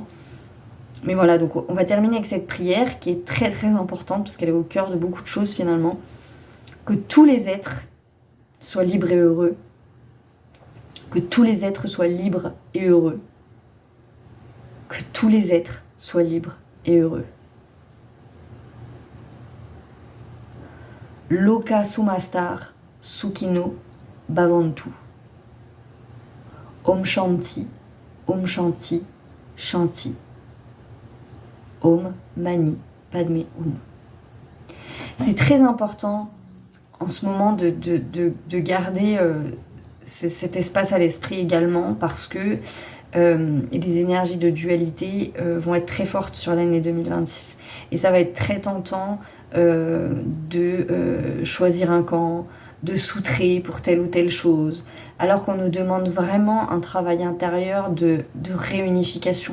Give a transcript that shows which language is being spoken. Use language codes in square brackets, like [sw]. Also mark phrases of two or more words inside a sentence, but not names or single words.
[fr] Mais voilà, donc on va terminer avec cette prière qui est très très importante, parce qu'elle est au cœur de beaucoup de choses finalement. Que tous les êtres soient libres et heureux. Que tous les êtres soient libres et heureux. Que tous les êtres soient libres et heureux. [sa] Loka Sumastar Sukhino Bhavantu. Om Shanti, Om Shanti, Shanti. Om Mani Padme Hum. [fr] C'est très important en ce moment de garder cet espace à l'esprit également, parce que les énergies de dualité vont être très fortes sur l'année 2026. Et ça va être très tentant de choisir un camp, de s'outrer pour telle ou telle chose, alors qu'on nous demande vraiment un travail intérieur de réunification.